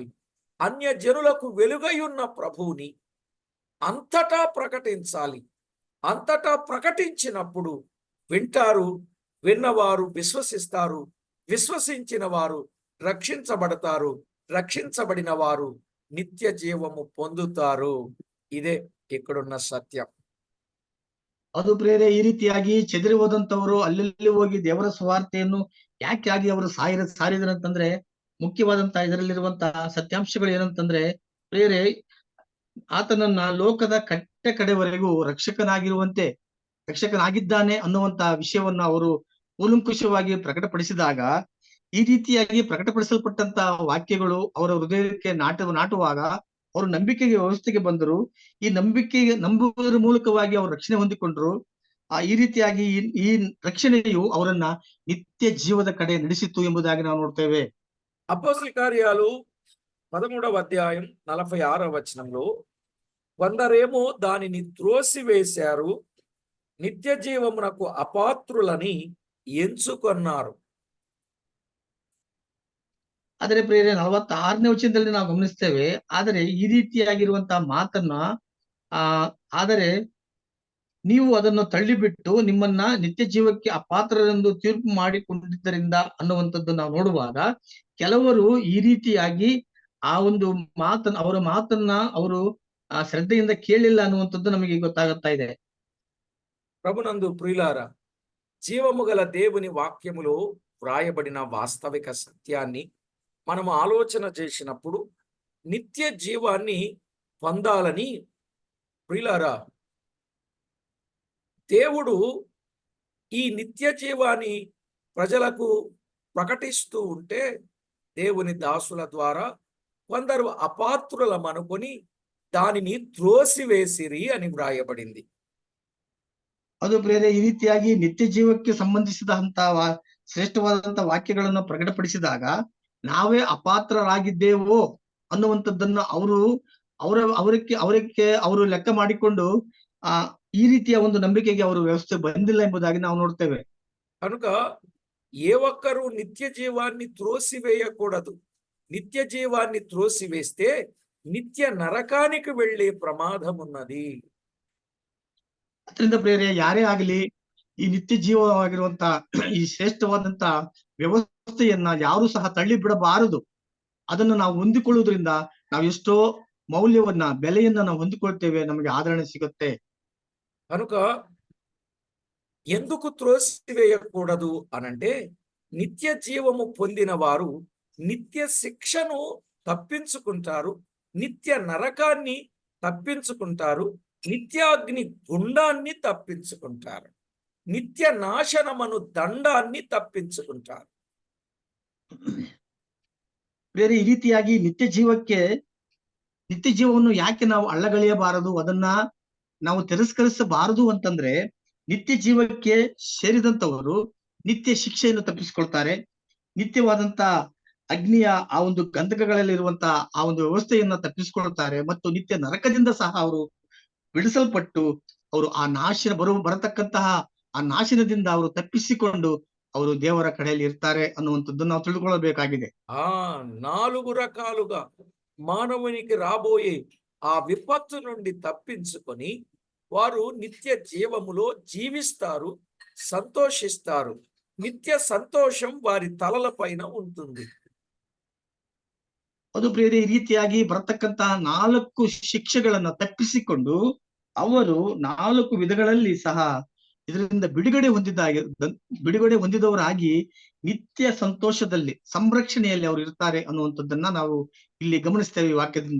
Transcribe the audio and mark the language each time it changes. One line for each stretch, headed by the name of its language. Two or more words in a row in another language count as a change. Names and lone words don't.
Telugu: అన్యజనులకు వెలుగయున్న ప్రభువుని అంతటా ప్రకటించాలి. అంతటా ప్రకటించినప్పుడు వింటారు, విన్నవారు విశ్వసిస్తారు, విశ్వసించిన వారు రక్షించబడతారు, రక్షించబడిన వారు నిత్య జీవము పొందుతారు. ఇదే ఇక్కడున్న సత్యం.
Kannada: ಅದು ಪ್ರಿಯರೇ, ಈ ರೀತಿಯಾಗಿ ಚೆದರಿ ಹೋದಂತವರು ಅಲ್ಲಲ್ಲಿ ಹೋಗಿ ದೇವರ ಸುವಾರ್ತೆಯನ್ನು ಯಾಕೆ ಅವರು ಸಾರಿದ್ರಂತಂದ್ರೆ, ಮುಖ್ಯವಾದಂತಹ ಇದರಲ್ಲಿರುವಂತಹ ಸತ್ಯಾಂಶಗಳು ಏನಂತಂದ್ರೆ ಪ್ರಿಯರೇ, ಆತನನ್ನ ಲೋಕದ ಕಡೆವರೆಗೂ ರಕ್ಷಕನಾಗಿದ್ದಾನೆ ಅನ್ನುವಂತ ವಿಷಯವನ್ನ ಅವರು ಕೂಲಂಕುಷವಾಗಿ ಪ್ರಕಟಪಡಿಸಿದಾಗ, ಈ ರೀತಿಯಾಗಿ ಪ್ರಕಟಪಡಿಸಲ್ಪಟ್ಟಂತ ವಾಕ್ಯಗಳು ಅವರ ಹೃದಯಕ್ಕೆ ನಾಟುವಾಗ ಅವರು ನಂಬಿಕೆಗೆ ವ್ಯವಸ್ಥೆಗೆ ಬಂದರು. ಈ ನಂಬುವುದರ ಮೂಲಕವಾಗಿ ಅವರು ರಕ್ಷಣೆ ಹೊಂದಿಕೊಂಡ್ರು. ಈ ರೀತಿಯಾಗಿ ಈ ರಕ್ಷಣೆಯು ಅವರನ್ನ ನಿತ್ಯ ಜೀವದ ಕಡೆ ನಡೆಸಿತು ಎಂಬುದಾಗಿ ನಾವು ನೋಡ್ತೇವೆ.
Telugu: అపోస్తల కార్యాలు 13వ అధ్యాయం 46వ వచనంలో కొందరేమో దానిని త్రోసివేశారు, నిత్య జీవమునకు అపాత్రులని ఎంచుకొన్నారు.
Kannada: ಆದರೆ ಪ್ರಿಯರೇ, 46ನೇ ವಚನದಲ್ಲಿ ನಾವು ಗಮನಿಸ್ತೇವೆ. ಆದರೆ ಈ ರೀತಿಯಾಗಿರುವಂತಹ ಮಾತನ್ನ ಆದರೆ ನೀವು ಅದನ್ನು ತಳ್ಳಿಬಿಟ್ಟು ನಿಮ್ಮನ್ನ ನಿತ್ಯ ಜೀವಕ್ಕೆ ಅಪಾತ್ರರೆಂದು ತೀರ್ಪು ಮಾಡಿಕೊಂಡಿದ್ದರಿಂದ ಅನ್ನುವಂಥದ್ದು ನಾವು ನೋಡುವಾಗ, ಕೆಲವರು ಈ ರೀತಿಯಾಗಿ ಆ ಒಂದು ಅವರ ಮಾತನ್ನ ಅವರು ಶ್ರದ್ಧೆಯಿಂದ ಕೇಳಿಲ್ಲ ಅನ್ನುವಂಥದ್ದು ನಮಗೆ ಗೊತ್ತಾಗುತ್ತಾ ಇದೆ.
Telugu: ప్రభునందు ప్రియులారా, జీవము గల దేవుని వాక్యములో వ్రాయబడిన వాస్తవిక సత్యాన్ని మనము ఆలోచన చేసినప్పుడు నిత్య జీవాన్ని పొందాలని ప్రియులారా, దేవుడు ఈ నిత్య జీవాన్ని ప్రజలకు ప్రకటిస్తూ ఉంటే దేవుని దాసుల ద్వారా కొందరు అపాత్రులమనుకొని దానిని త్రోసివేసిరి అని వ్రాయబడింది.
Kannada: ಅದು ಪ್ರಿಯರೇ, ಈ ರೀತಿಯಾಗಿ ನಿತ್ಯ ಜೀವಕ್ಕೆ ಸಂಬಂಧಿಸಿದಂತಹ ಶ್ರೇಷ್ಠವಾದಂತಹ ವಾಕ್ಯಗಳನ್ನು ಪ್ರಕಟಪಡಿಸಿದಾಗ ನಾವೇ ಅಪಾತ್ರರಾಗಿದ್ದೇವೋ ಅನ್ನುವಂಥದ್ದನ್ನು ಅವರು ಲೆಕ್ಕ ಮಾಡಿಕೊಂಡು ಈ ರೀತಿಯ ಒಂದು ನಂಬಿಕೆಗೆ ಅವರು ವ್ಯವಸ್ಥೆ ಬಂದಿಲ್ಲ ಎಂಬುದಾಗಿ ನಾವು ನೋಡ್ತೇವೆ.
Telugu: కనుక ఏ ఒక్కరూ నిత్య జీవాన్ని త్రోసివేయకూడదు. నిత్య జీవాన్ని త్రోసివేస్తే నిత్య నరకానికి వెళ్ళే ప్రమాదం ఉన్నది.
Kannada: ಅದರಿಂದ ಪ್ರಿಯರೇ, ಯಾರೇ ಆಗಲಿ ಈ ನಿತ್ಯ ಜೀವವಾಗಿರುವಂತ ಈ ಶ್ರೇಷ್ಠವಾದಂತ ವ್ಯವಸ್ಥೆಯನ್ನ ಯಾರು ಸಹ ತಳ್ಳಿ ಬಿಡಬಾರದು. ಅದನ್ನು ನಾವು ಹೊಂದಿಕೊಳ್ಳುವುದರಿಂದ ನಾವು ಎಷ್ಟೋ ಬೆಲೆಯನ್ನ ನಾವು ಹೊಂದಿಕೊಳ್ತೇವೆ, ನಮಗೆ ಆದರಣೆ ಸಿಗುತ್ತೆ.
Telugu: కనుక ఎందుకు త్రోసివేయకూడదు అనంటే, నిత్య జీవము పొందిన వారు నిత్య శిక్షను తప్పించుకుంటారు, నిత్య నరకాన్ని తప్పించుకుంటారు, నిత్యాగ్ని గుండాన్ని తప్పించుకుంటారు, నిత్య నాశనమను దండాన్ని తప్పించుకుంటారు.
Kannada: ಬೇರೆ ಈ ರೀತಿಯಾಗಿ ನಿತ್ಯ ಜೀವವನ್ನು ಯಾಕೆ ನಾವು ಅಳ್ಳಗಳೆಯಬಾರದು, ಅದನ್ನ ನಾವು ತಿರಸ್ಕರಿಸಬಾರದು ಅಂತಂದ್ರೆ, ನಿತ್ಯ ಜೀವಕ್ಕೆ ಸೇರಿದಂತವರು ನಿತ್ಯ ಶಿಕ್ಷೆಯನ್ನು ತಪ್ಪಿಸಿಕೊಳ್ತಾರೆ. ನಿತ್ಯವಾದಂತ ಅಗ್ನಿಯ ಆ ಒಂದು ಗಂಧಕಗಳಲ್ಲಿರುವಂತ ಆ ಒಂದು ವ್ಯವಸ್ಥೆಯನ್ನ ತಪ್ಪಿಸಿಕೊಳ್ತಾರೆ. ಮತ್ತು ನಿತ್ಯ ನರಕದಿಂದ ಸಹ ಅವರು ಬಿಡಿಸಲ್ಪಟ್ಟು ಅವರು ಬರತಕ್ಕಂತಹ ಆ ನಾಶನದಿಂದ ಅವರು ತಪ್ಪಿಸಿಕೊಂಡು ಅವರು ದೇವರ ಕಡೆಯಲ್ಲಿ ಇರ್ತಾರೆ ಅನ್ನುವಂಥದ್ದು ನಾವು ತಿಳ್ಕೊಳ್ಳಬೇಕಾಗಿದೆ.
Telugu: 4 రకాలుగా మానవునికి రాబోయే ఆ విపత్తు నుండి తప్పించుకొని వారు నిత్య జీవములో జీవిస్తారు, సంతోషిస్తారు. నిత్య సంతోషం వారి తలల పైన ఉంటుంది.
Kannada: ಅದು ಪ್ರಿಯರೇ, ಈ ರೀತಿಯಾಗಿ ಬರತಕ್ಕಂತಹ 4 ಶಿಕ್ಷೆಗಳನ್ನ ತಪ್ಪಿಸಿಕೊಂಡು ಅವರು 4 ವಿಧಗಳಲ್ಲಿ ಸಹ ಇದರಿಂದ ಬಿಡುಗಡೆ ಹೊಂದಿದವರಾಗಿ ನಿತ್ಯ ಸಂತೋಷದಲ್ಲಿ ಸಂರಕ್ಷಣೆಯಲ್ಲಿ ಅವರು ಇರ್ತಾರೆ ಅನ್ನುವಂಥದ್ದನ್ನ ನಾವು ಇಲ್ಲಿ ಗಮನಿಸ್ತೇವೆ ಈ ವಾಕ್ಯದಿಂದ.